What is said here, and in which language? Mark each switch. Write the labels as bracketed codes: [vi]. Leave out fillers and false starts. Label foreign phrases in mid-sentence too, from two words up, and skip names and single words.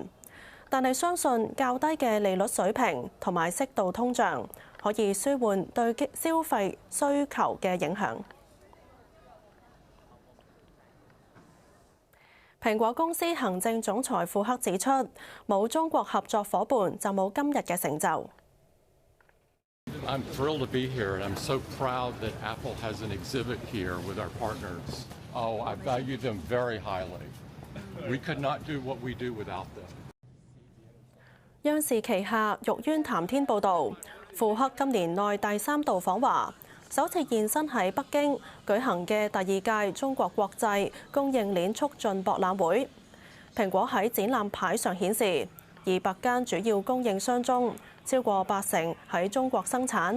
[yue] 但係相信較低嘅利率水平同埋適度通脹可以舒緩對消費需求嘅影響。蘋果公司行政總裁庫克指出，冇中國合作夥伴就冇今日嘅成就。 [en] I'm thrilled to be here, and I'm so proud that Apple has an exhibit here with our partners. Oh, I value them very highly. We could not do what we do without them. [yue] 央視旗下玉淵談天報導，庫克今年內第3度訪華，首次現身喺北京舉行嘅第2屆中國國際供應鏈促進博覽會。蘋果喺展覽牌上顯示，200間主要供應商中，超過80%喺中國生產。